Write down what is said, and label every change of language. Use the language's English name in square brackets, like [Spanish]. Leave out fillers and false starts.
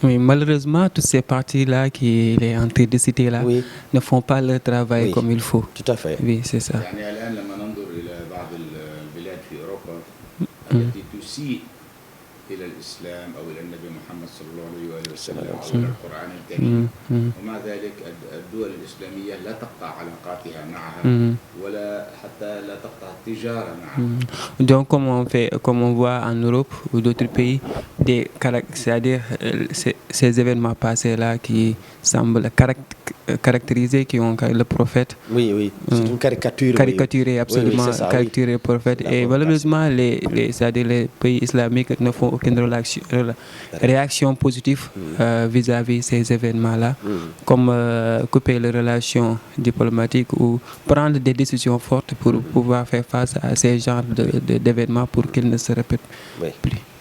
[French] Oui, malheureusement, toutes ces parties-là qui est en train de citer là ne font pas leur travail comme il faut. Tout à fait. Oui, c'est ça. [Arabic] يعني الآن لما ننظر إلى بعض البلاد في أوروبا التي تسيء إلى الإسلام أو إلى النبي محمد صلى الله عليه وآله وسلم أو إلى القرآن الكريم ومع ذلك الدول الإسلامية لا تقطع علاقاتها معها ولا حتى لا تقطع التجارة معها. [French] Donc comme on voit en Europe ou d'autres pays, c'est-à-dire ces événements passés là qui semblent caractériser qui ont le prophète. Oui, c'est une caricature. Caricaturé absolument, caricaturé le prophète. Et malheureusement, c'est-à-dire les pays islamiques ne font aucune réaction positive vis-à-vis ces événements-là, comme couper les relations diplomatiques ou prendre des décisions fortes pour pouvoir faire face à ces genres d'événements pour qu'ils ne se répètent plus.